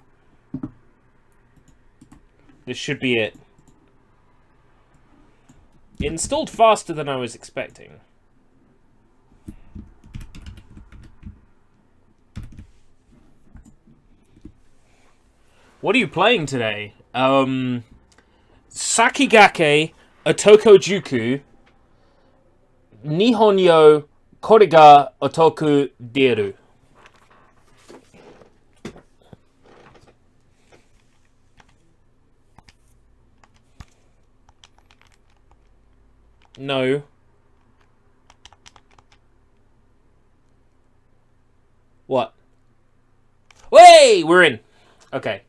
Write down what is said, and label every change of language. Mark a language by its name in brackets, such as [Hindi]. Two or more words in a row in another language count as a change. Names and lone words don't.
[English] This should be it. It installed faster than I was expecting. What are you playing today? Sakigake, Otokojuku, Nihon yo kore ga Otoko de aru. No. What? Way! We're in. Okay.